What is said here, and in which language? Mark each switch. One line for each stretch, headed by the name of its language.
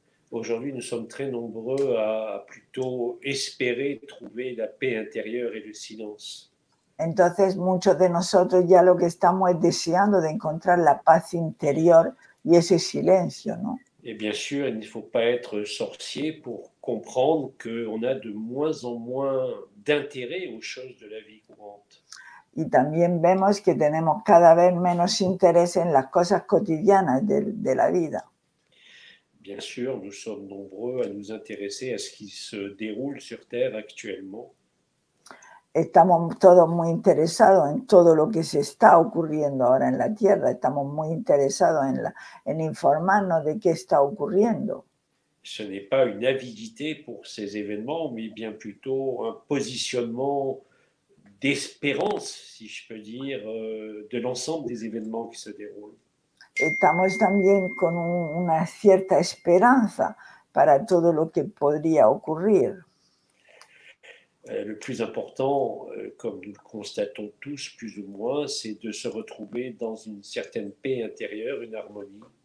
French: aujourd'hui nous sommes très nombreux à plutôt espérer trouver la paix intérieure et le silence.
Spanish: Entonces muchos de nosotros ya lo que estamos es deseando de encontrar la paz interior y ese silencio, ¿no?
French: Et bien sûr, il ne faut pas être sorcier pour comprendre qu'on a de moins en moins d'intérêt aux choses de la vie courante.
Spanish: Y también vemos que tenemos cada vez menos interés en las cosas cotidianas de la vida.
French: Bien sûr, nous sommes nombreux à nous intéresser à ce qui se déroule sur Terre actuellement.
Spanish: Estamos todos muy interesados en todo lo que se está ocurriendo ahora en la Tierra. Estamos muy interesados en informarnos de qué está ocurriendo.
French: Ce n'est pas une avidité pour ces événements, mais bien plutôt un positionnement d'espérance, si je peux dire, de l'ensemble des événements qui se déroulent.
Spanish: Estamos también con una cierta esperanza para todo lo que podría ocurrir.
French: Le plus important, comme nous le constatons tous plus ou moins, c'est de se retrouver dans une certaine paix intérieure, une harmonie.